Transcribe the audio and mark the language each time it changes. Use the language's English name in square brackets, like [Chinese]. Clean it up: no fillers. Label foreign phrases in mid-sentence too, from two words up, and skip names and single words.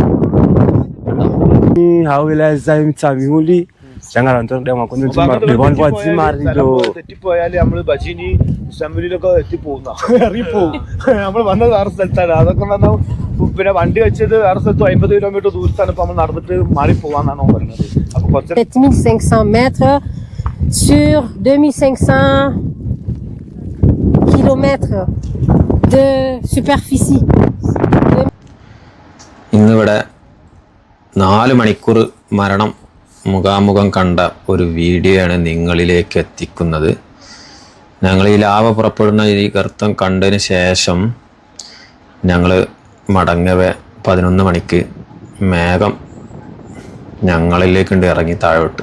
[Malayalam] തെറ്റിപ്പോയാല് നമ്മള് ബജീനി അസംബ്ലിയിലൊക്കെ എത്തിപ്പോകുന്ന ഇറങ്ങിപ്പോകും. നമ്മൾ വന്നത് വേറെ സ്ഥലത്താണ്. അതൊക്കെ പറഞ്ഞാൽ പിന്നെ വണ്ടി വെച്ചത് വേറെ സ്ഥലത്ത് 50 കിലോമീറ്റർ ദൂരത്താണ്. ഇപ്പൊ നമ്മൾ നടന്നിട്ട് മാറിപ്പോവാന്നാണ് പറയുന്നത്. അപ്പൊ [French] 7500 mètres sur 2500 kilomètres de superficie. [Malayalam] ഇന്നിവിടെ 4 മണിക്കൂർ മരണം മുഖാമുഖം കണ്ട ഒരു വീഡിയോ ആണ് നിങ്ങളിലേക്ക് എത്തിക്കുന്നത്. ഞങ്ങൾ ഈ ലാവ പുറപ്പെടുന്ന ഈ ഗർത്തം കണ്ടതിന് ശേഷം ഞങ്ങൾ മടങ്ങവേ 11 മണിക്ക് മേഘം ഞങ്ങളിലേക്കുണ്ട് ഇറങ്ങി താഴോട്ട്.